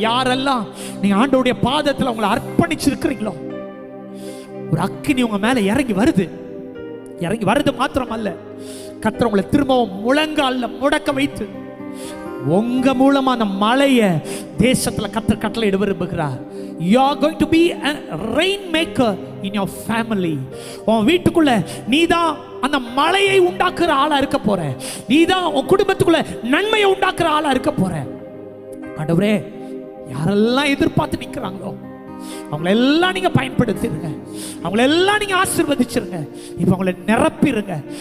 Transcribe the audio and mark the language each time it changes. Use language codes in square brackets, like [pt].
[ta] யாரெல்லாம் நீங்க ஆண்டவருடைய பாதத்துல உங்களை அர்ப்பணிச்சிருக்கிறீங்களோ, ஒரு அக்கினி உங்க மேல இறங்கி வருது. இறங்கி வருது மாத்திரம் அல்ல, கர்த்தர் உங்களை திரும்பவும் முழங்கால்ல முடக்க வைத்து உங்க மூலமா அந்த மழையை தேசத்துல கர்த்தர் கட்டளையிட விரும்புகிறார். [en] You are going to be a rainmaker in your family. [ta] உன் வீட்டுக்குள்ள நீதான் அந்த மழையை உண்டாக்குற ஆளா இருக்க போற. நீதான் உன் குடும்பத்துக்குள்ள நன்மையை உண்டாக்குற ஆளா இருக்க போற. ஆண்டவரே, யாரெல்லாம் எதிர்பார்த்து நிற்கிறாங்களோ அவங்கள எல்லாம் நீங்க பயன்படுத்திருங்க. அவங்கள எல்லாம் நீங்க ஆசீர்வதிச்சிருங்க. இப்ப அவங்கள நிரப்பிருங்க.